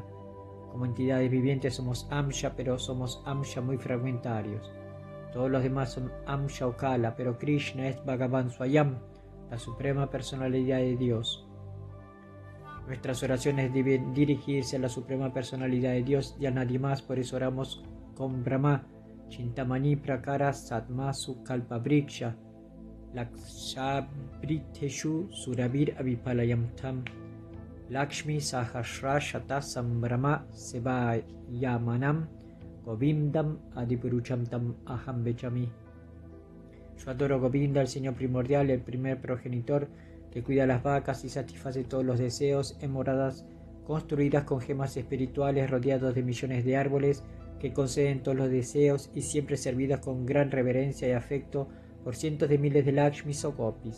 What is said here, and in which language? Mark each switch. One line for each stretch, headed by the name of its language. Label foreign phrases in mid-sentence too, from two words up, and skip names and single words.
Spanish: Como entidades vivientes somos Amsha, pero somos Amsha muy fragmentarios. Todos los demás son Amsha o Kala, pero Krishna es
Sanskrit: भगवान् स्वयम्,
Spanish: la suprema personalidad de Dios. Nuestras oraciones deben dirigirse a la suprema personalidad de Dios y a nadie más, por eso oramos con Brahma,
Sanskrit: चिन्तामणि प्रकर सद्मसु कल्पवृक्ष लक्षावृतेषु सुरभीर् अभिपालयन् तम् लक्ष्मी सहस्र शत सम्भ्रम सेवमानम् गोविन्दम् आदिपुरुषम् तम् अहम् भजामि.
Spanish: Yo adoro Govinda, el Señor primordial, el primer progenitor, que cuida las vacas y satisface todos los deseos en moradas construidas con gemas espirituales rodeados de millones de árboles que conceden todos los deseos y siempre servidas con gran reverencia y afecto por cientos de miles de Lakshmis o Gopis.